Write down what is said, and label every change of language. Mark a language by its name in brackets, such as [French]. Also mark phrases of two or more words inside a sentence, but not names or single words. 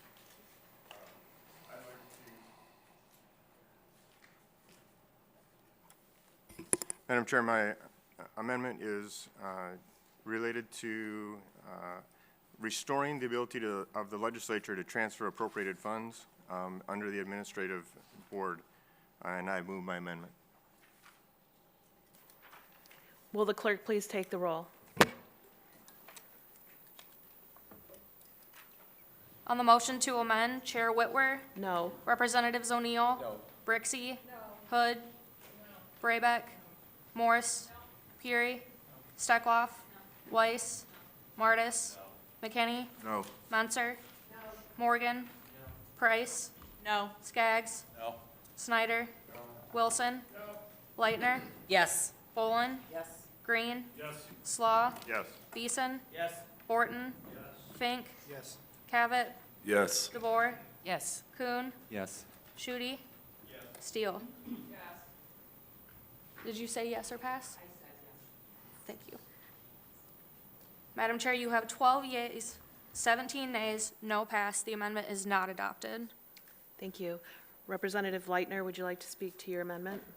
[English] Madam Chair, my amendment is related to restoring the ability of the legislature to transfer appropriated funds under the administrative board, and I move my amendment. Will the clerk please take the roll? On the motion to amend, Chair Whitwer. No. Representatives O'Neill. No. Brixey. Hood. Braybeck. Morse. Fury. Steckloff. Weiss. Martis. McKinney. No. Menser. Morgan. Price. No. Skaggs. No. Snyder. Wilson. Leitner. Yes. Bolin. Yes. Green. Yes. Slaw. Yes. Beeson. Yes. Horton. Fink. Yes. Cabot. Yes. DeBoer. Yes. Kuhn. Yes. Shooty. Steele. Did you say yes or pass? I said yes. Thank you. Madam Chair, you have 12 yeas, 17 nays, no pass. The amendment is not adopted. Thank you. Representative Leitner, would you like to speak to your amendment?